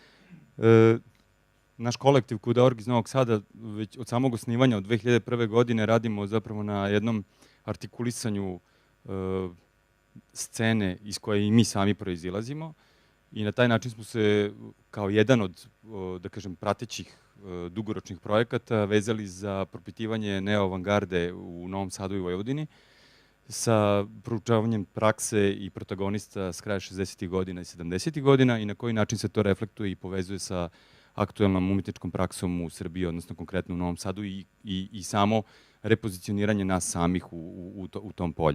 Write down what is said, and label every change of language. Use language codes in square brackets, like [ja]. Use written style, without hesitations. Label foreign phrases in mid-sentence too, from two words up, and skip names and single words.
[sr] Наш колектив Куда.орg из Новog Sada веќе од самого оснивања од 2001 године радимо заpravo на едном артикулисању сцене из која и ми сами произилазимо и на тај начин смо се као еден од да кажем пратеćih дугорочних проеката везали за пропитивање неоавангарде у Новом Саду и Војводини sa proučavanjem prakse i protagonista s kraja 60. godina i 70. godina i na koji način se to reflektuje i povezuje sa aktuelnom umetničkom praksom u Srbiji, odnosno konkretno u Novom Sadu i samo repozicioniranje nas samih u tom polju.